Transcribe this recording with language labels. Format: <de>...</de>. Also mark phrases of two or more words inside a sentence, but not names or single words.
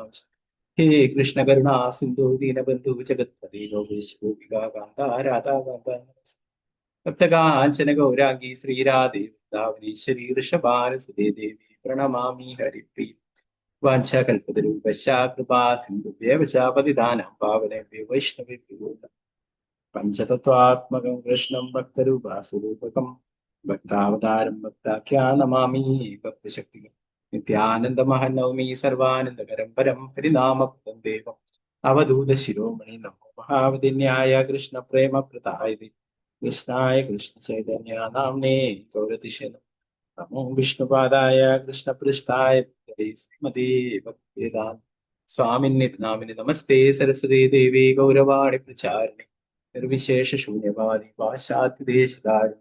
<sa>ഹേ കൃഷ്ണ കരുണാ സിന്ധു ദീനബന്ധു ജഗത്പതി ഗോപേശോപികാന്ത രാധാകാന്ത ഭക്തകാഞ്ചന ഗൗരാംഗി ശ്രീരാധേ വൃന്ദാവനീശ്വരി ഋഷഭാനുസുതേ ദേവി പ്രണമാമി ഹരിപ്രിയ. വാഞ്ചാകൽപതരൂപശ കൃപാ സിന്ധുഭ്യവ ച പതിതാനാം പാവനേഭ്യോ വൈഷ്ണവേഭ്യോ നമഃ. പഞ്ചതത്വാത്മകം കൃഷ്ണം ഭക്തരൂപാസുരൂപകം ഭക്താവതാരം ഭക്താഖ്യാ നമാമി ഭക്തശക്തികം. നിത്യാനന്ദമഹനൗമി സർവാനന്ദകരം പരം ഹരിനാമപദം ദേവം അവധൂത ശിരോമണി നമോ മഹാവതിന്യായ കൃഷ്ണ പ്രേമ പ്രതായതി കൃഷ്ണായ കൃഷ്ണ ചൈതന്യ നാമ്നേ ഗൗരതിശേ നമോ വിഷ്ണുപാദായ കൃഷ്ണപൃഷ്ഠായ ശ്രീമതേ ഭക്തിവേദാന്ത സ്വാമിന്നി നാമിനി നമസ്തേ സരസ്വതീ ദേവി ഗൗരവാണി പ്രചാരിണി നിർവിശേഷ ശൂന്യവാദി പാശ്ചാത്യദേശധാരിണി.</sa>